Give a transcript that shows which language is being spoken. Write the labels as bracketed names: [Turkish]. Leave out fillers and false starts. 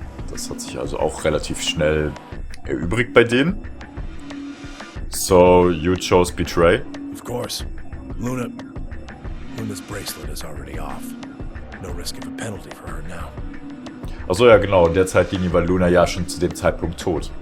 [German] Das hat sich also auch relativ schnell erübrigt bei denen. [English] So, you chose Betray? Of course. Luna's bracelet is already off. No risk of a penalty for her now. [German] Achso, ja genau, in der Zeitlinie war Luna ja schon zu dem Zeitpunkt tot.